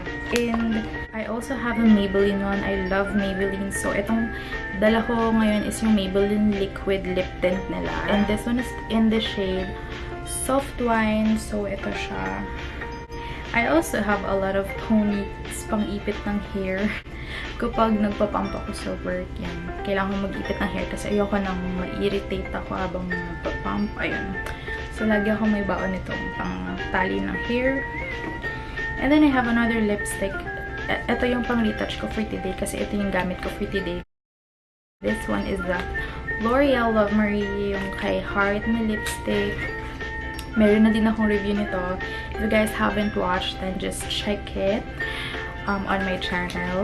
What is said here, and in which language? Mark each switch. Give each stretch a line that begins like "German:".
English: And I also have a Maybelline one. I love Maybelline.
Filipino: So, itong dala ko ngayon is yung Maybelline Liquid Lip Tint nila.
English: And this one is in the shade Soft Wine.
Filipino: So, ito siya.
English: I also have a lot of ponies pang-ipit ng hair.
Filipino: Kapag nagpapump ako sa work, yan. Kailangan ko mag-ipit ng hair kasi ayoko nang ma-irritate ako habang nagpapump. Ayun. So, lagi ako may baon nitong pang-tali ng hair.
English: And then, I have another lipstick.
Filipino: Ito yung pang-retouch ko for today kasi ito yung gamit ko for today.
English: This one is the L'Oreal Love Marie,
Filipino: yung kay Heart na lipstick. Meron na din akong review nito.
English: If you guys haven't watched, then just check it on my channel.